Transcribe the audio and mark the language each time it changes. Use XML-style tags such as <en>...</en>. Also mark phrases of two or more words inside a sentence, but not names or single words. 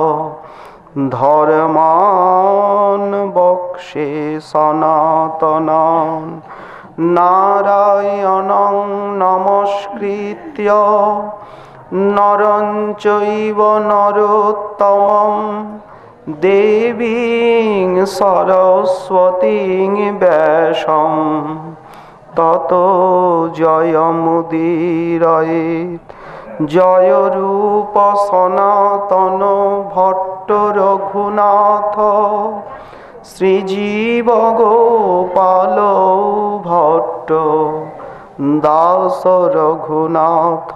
<sa>धर्मान् वक्षे सनातनान् नारायणं नमस्कृत्य नरं चैव नरोत्तमं দেবীং সরস্বতীং ব্যাসং ততো জয়মুদীরয়েৎ।</sa> <bn>জয় রূপ সনাতন ভট্ট রঘুনাথ শ্রীজীব গোপাল ভট্ট দাস রঘুনাথ।</bn>